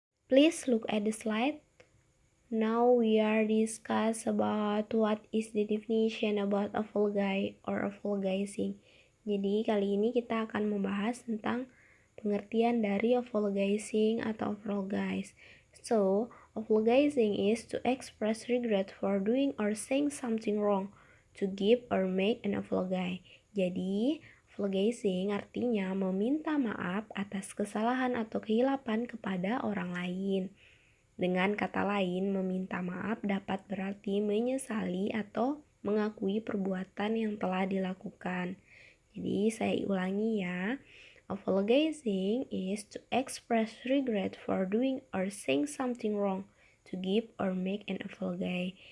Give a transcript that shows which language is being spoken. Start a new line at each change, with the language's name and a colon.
English: Please look at the slide. Now we are discuss about what is the definition about apologize or apologizing.
Indonesian: Jadi, kali ini kita akan membahas tentang pengertian dari apologizing atau apologize.
English: So, apologizing is to express regret for doing or saying something wrong, to give or make an apology.
Indonesian: Jadi, apologizing artinya meminta maaf atas kesalahan atau kehilapan kepada orang lain. Dengan kata lain, meminta maaf dapat berarti menyesali atau mengakui perbuatan yang telah dilakukan. Jadi, saya ulangi ya.
English: Apologizing is to express regret for doing or saying something wrong, to give or make an apology.